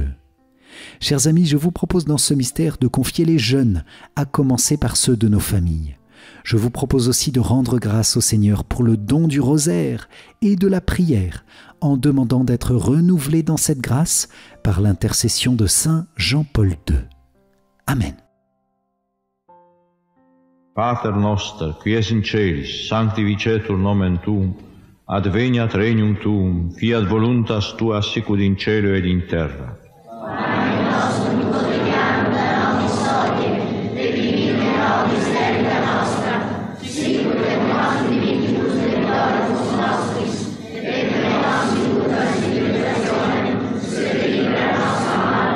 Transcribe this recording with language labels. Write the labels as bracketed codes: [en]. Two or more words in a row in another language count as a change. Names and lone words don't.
[fr] Chers amis, je vous propose dans ce mystère de confier les jeunes, à commencer par ceux de nos familles. Je vous propose aussi de rendre grâce au Seigneur pour le don du rosaire et de la prière, en demandant d'être renouvelés dans cette grâce par l'intercession de saint Jean-Paul II. Amen. [la] Pater noster, qui es in celis, sanctificetur nomen tuum, adveniat regnum tuum, fiat voluntas tua sicut in cielo ed in terra. Pane nostrum quotidianum da nobis hodie, et dimitte nobis debita nostra, sicut et nos dimittibus debitoribus nostris, et ne nos inducas in tentationem, sed libera nos a malo.